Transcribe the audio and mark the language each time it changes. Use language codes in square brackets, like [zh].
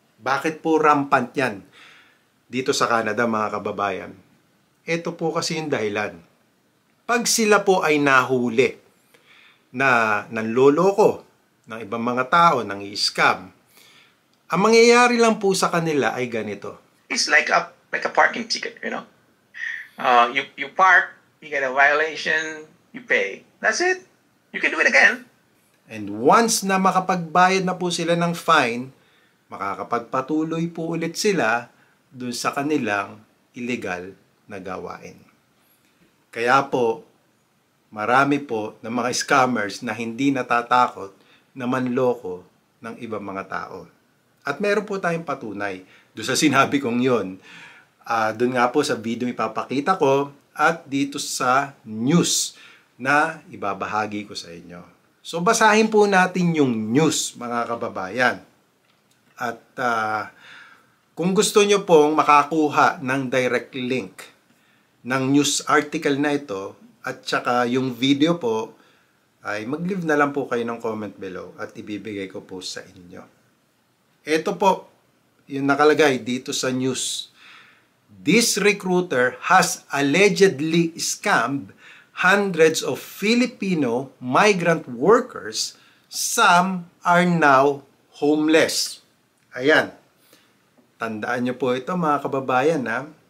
[tl] Bakit po rampant yan dito sa Canada, mga kababayan? Ito po kasi yung dahilan. Pag sila po ay nahuli na nanloloko ng ibang mga tao, nang i-scam, ang mangyayari lang po sa kanila ay ganito. [en] It's like a parking ticket, you know. You park, you get a violation, you pay. That's it. You can do it again. And once [tl] na makapagbayad na po sila ng fine, makakapagpatuloy po ulit sila dun sa kanilang illegal na gawain. Kaya po, marami po ng mga scammers na hindi natatakot na manloko ng ibang mga tao. At meron po tayong patunay doon sa sinabi kong yon. Doon nga po sa video ipapakita ko at dito sa news na ibabahagi ko sa inyo. So basahin po natin yung news, mga kababayan. At kung gusto nyo pong makakuha ng direct link ng news article na ito at saka yung video po, ay mag-leave na lang po kayo ng comment below at ibibigay ko po sa inyo. Ito po, yung nakalagay dito sa news. [en] This recruiter has allegedly scammed hundreds of Filipino migrant workers. Some are now homeless. [tl] Ayan. Tandaan nyo po ito, mga kababayan, ha?